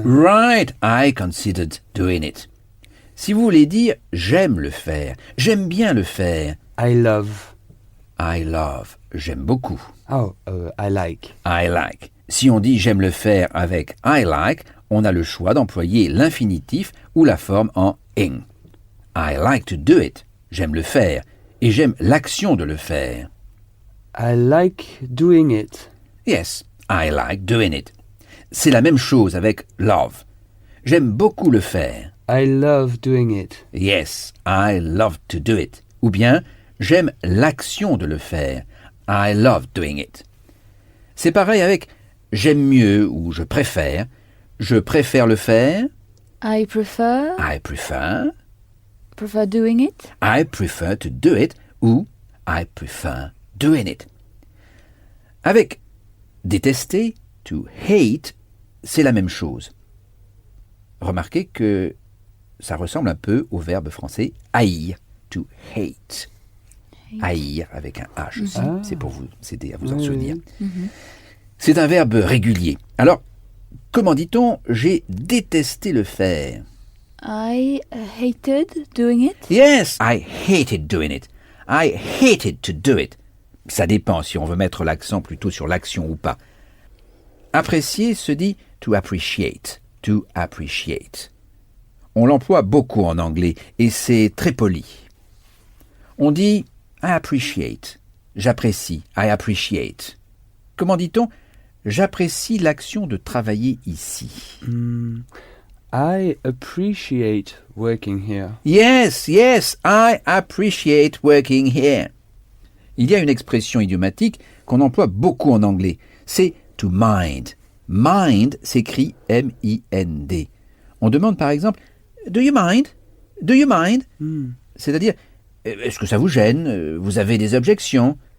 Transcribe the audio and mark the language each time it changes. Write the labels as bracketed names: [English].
[English] Right, I considered doing it. [French] Si vous voulez dire j'aime le faire, j'aime bien le faire. [English] I love. I love, j'aime beaucoup. I like. I like. [French] Si on dit j'aime le faire avec I like, on a le choix d'employer l'infinitif ou la forme en ing. I like to do it. J'aime le faire. Et j'aime l'action de le faire. [English] I like doing it. Yes, I like doing it. [French] C'est la même chose avec love. J'aime beaucoup le faire. [English] I love doing it. Yes, I love to do it. [French] Ou bien, j'aime l'action de le faire. I love doing it. C'est pareil avec j'aime mieux ou je préfère. Je préfère le faire. [English] I prefer. I prefer. Prefer doing it. I prefer to do it ou I prefer doing it. [French] Avec détester, to hate, c'est la même chose. Remarquez que ça ressemble un peu au verbe français haïr, to hate. Haïr avec un H aussi, c'est pour vous aider à vous en souvenir. C'est un verbe régulier. Alors, comment dit-on j'ai détesté le faire? [English] I hated doing it. Yes, I hated doing it. I hated to do it. [French] Ça dépend si on veut mettre l'accent plutôt sur l'action ou pas. Apprécier se dit to appreciate. To appreciate. On l'emploie beaucoup en anglais et c'est très poli. On dit I appreciate. J'apprécie. I appreciate. Comment dit-on? J'apprécie l'action de travailler ici. [English] I appreciate working here. Yes, yes, I appreciate working here. [French] Il y a une expression idiomatique qu'on emploie beaucoup en anglais. C'est to mind. Mind s'écrit M-I-N-D. [English] On demande par exemple Do you mind? Do you mind? [French] C'est-à-dire est-ce que ça vous gêne? Vous avez des objections?